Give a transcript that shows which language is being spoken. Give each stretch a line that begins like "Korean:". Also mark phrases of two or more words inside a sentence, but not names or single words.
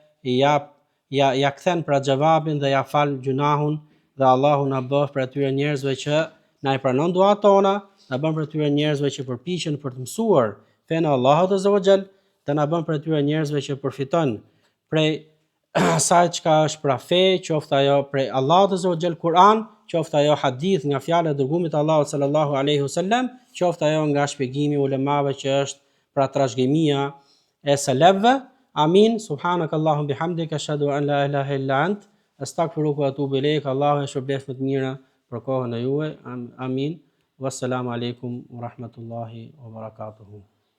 Albanian: ja kthen pra xhavabin dhe ja fal gjunahun, dhe Allahu na bëf për atyre njerëzve që na i pranon duat tona, na bën për atyre njerëzve që përpiqen për të mësuar fen Allahut
Arabic: عز وجل,
Albanian: dhe na bën për atyre njerëzve që përfiton prej asaj çka është pra fe, qoftë ajo prej Allahut
Arabic: عز وجل
Albanian: Kur'an, qoftë ajo hadith nga fjala e dërguarit Allahut
Arabic: صلى الله عليه وسلم,
Albanian: qoftë ajo nga shpjegimi i ulemave që është pra trashëgimia e selefëve. Amin.
Arabic: سبحانك اللهم وبحمدك أشهد أن لا إله إلا أنت أستغفرك وأتوب إليك.
Albanian: Allahu e shpërblet më të mira për kohën e juaj. Amin.
Arabic: والسلام عليكم ورحمة الله وبركاته.